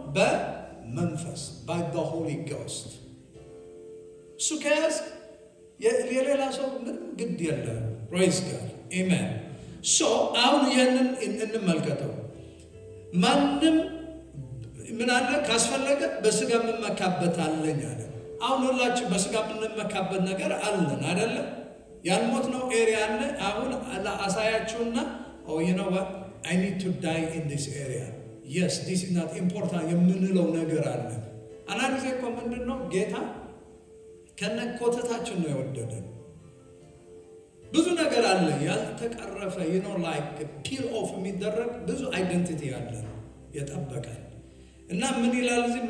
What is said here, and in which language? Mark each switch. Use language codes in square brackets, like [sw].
[am] በመንፈስ [en] by the Holy Ghost። [am] እሱ ከያዝክ የሌላ ሰው ምንም ግድ የለም። [en] praise God, amen። [am] so አሁን ያንን እንመልከተው። ማንም ምን አለ ካስፈለገ በስጋ የምመካበት አለኝ አለ። አሁን ሁላችን በስጋ የምንመካበት ነገር አለን አይደለ? ያልሞት ነው ኤሪያ አለ። አሁን አሳያችሁና [en] you know what, I need to die in this area. Yes, this is not important [am] የምንለው ነገር አለ። አንዳንድ ጊዜ እኮ ምንድን ነው ጌታ ከነኮተታችን ነው የወደደን። ብዙ ነገር አለ ያልተቀረፈ [en] like peel off [am] የሚደረግ ብዙ አይደንቲቲ አለ የጠበቀን። እና ምን ይላል እዚህ?